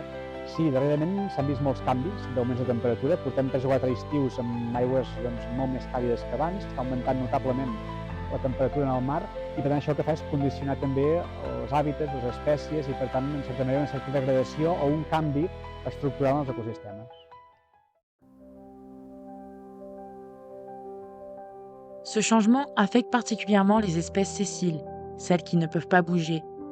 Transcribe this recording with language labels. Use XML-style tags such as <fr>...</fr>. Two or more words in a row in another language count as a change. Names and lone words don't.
<ca>Sí, darrerament s'han vist molts canvis d'augments de temperatura. Portem 3 o 4 estius amb aigües molt més càlides que abans. Està augmentant notablement la temperatura en el mar i per tant això el que fa és condicionar també els hàbitats, les espècies i per tant en certa manera una certa degradació o un canvi estructural en els ecosistemes.</ca> <fr>Ce changement affecte particulièrement les espèces sessiles, celles qui ne peuvent pas bouger.</fr>